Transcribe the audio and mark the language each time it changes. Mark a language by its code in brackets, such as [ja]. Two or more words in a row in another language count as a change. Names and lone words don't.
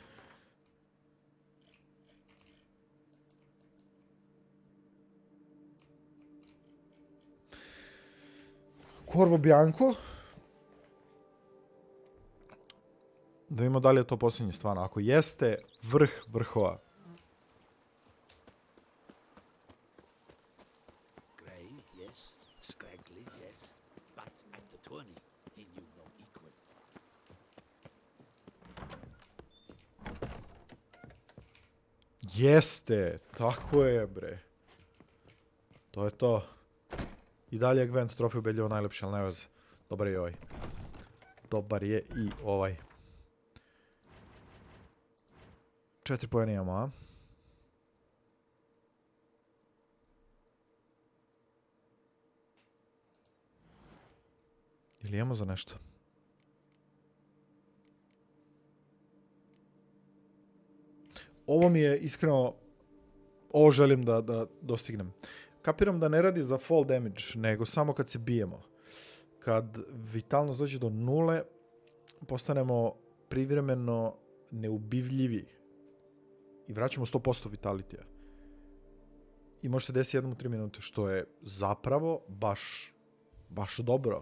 [sr] Corvo Bianco. Da vidimo da li je to posljednje stvarno. Ako jeste, vrh vrhova. [en] Grey, yes. Scraggly, yes. But at the tourney, he knew no equal. [sr] Jeste, tako je, bre. To je to. I dalje Gwent trofej ubedljivo najlepši, ali ne veze. Dobar je i ovaj. Dobar je i ovaj. 4 poena imamo, a? Ili imamo za nešto? Ovo mi je iskreno... Ovo želim da dostignem. Kapiram da ne radi za fall damage, nego samo kad se bijemo. Kad vitalnost dođe do 0, postanemo privremeno neubivljivi. I vraćamo 100% vitalitija. I može se desiti jednom u 3 minute, što je zapravo baš dobro.